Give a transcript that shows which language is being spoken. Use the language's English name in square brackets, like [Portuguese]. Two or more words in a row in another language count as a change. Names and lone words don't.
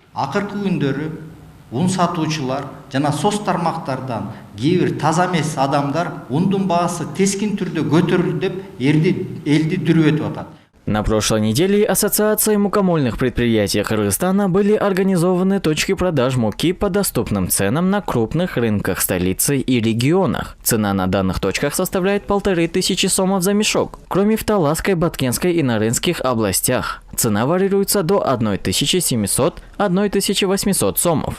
[Kyrgyz] Акыркы күндөрү un сатуучулар жана соц тармактардан кээ бир таза эмес адамдар ундун баасы тескин түрдө көтөрүлдү деп элди дүрүп атат. [Russian] На прошлой неделе Ассоциацией мукомольных предприятий Кыргызстана были организованы точки продаж муки по доступным ценам на крупных рынках столицы и регионах. Цена на данных точках составляет 1500 сомов за мешок. Кроме в Таласской, Баткенской и Нарынских областях цена варьируется до 1700–1800 сомов.